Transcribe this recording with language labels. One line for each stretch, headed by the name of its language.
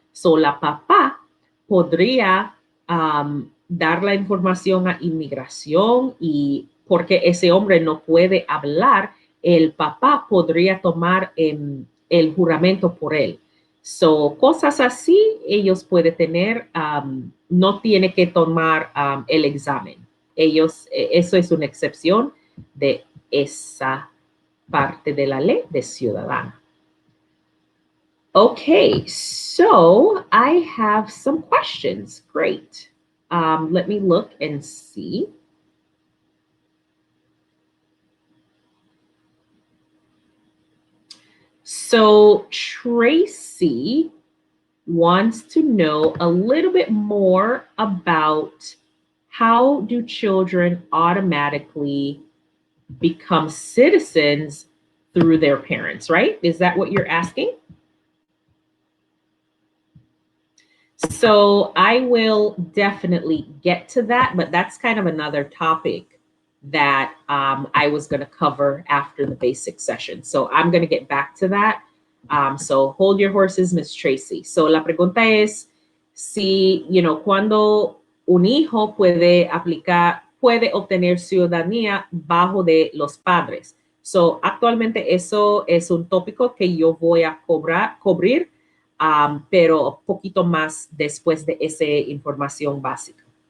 Spanish: So, la papá podría dar la información a inmigración, y porque ese hombre no puede hablar, el papá podría tomar el juramento por él. So, cosas así ellos pueden tener, no tiene que tomar el examen. Eso es una excepción de esa parte de la ley de ciudadana.
English: Okay, so I have some questions. Great. Let me look and see. So Tracy wants to know a little bit more about how do children automatically become citizens through their parents, right? Is that what you're asking? So I will definitely get to that, but that's kind of another topic that I was going to cover after the basic session. So I'm going to get back to that. So hold your horses, Miss Tracy.
Spanish: So la pregunta es si, cuando un hijo puede obtener ciudadanía bajo de los padres. So actualmente eso es un tópico que yo voy a cubrir, pero un poquito más después de esa información básica.